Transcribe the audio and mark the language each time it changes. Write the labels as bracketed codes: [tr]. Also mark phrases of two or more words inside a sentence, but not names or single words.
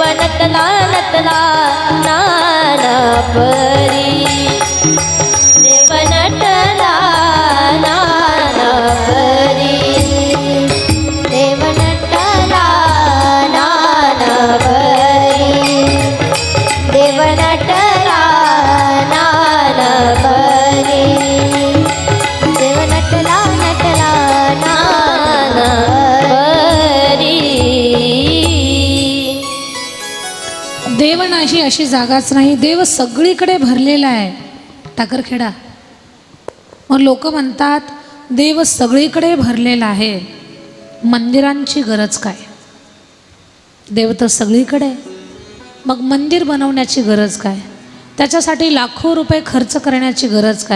[mr] नटला नटला नाना परी, देव नटला नाना परी, देव नटला नाना परी, देव नटला नाना परी, देव नटला नटला नाना परी। देव नाही अशी जागाच नाही, देव सगळीकडे भरलेला आहे। टाकरखेडा मग लोक म्हणतात देव सगळीकडे भरलेला आहे, मंदिरांची गरज काय। देव तर सगळीकडे, मग मंदिर बनवण्याची गरज काय, त्याच्यासाठी लाखो रुपये खर्च करण्याची गरज काय।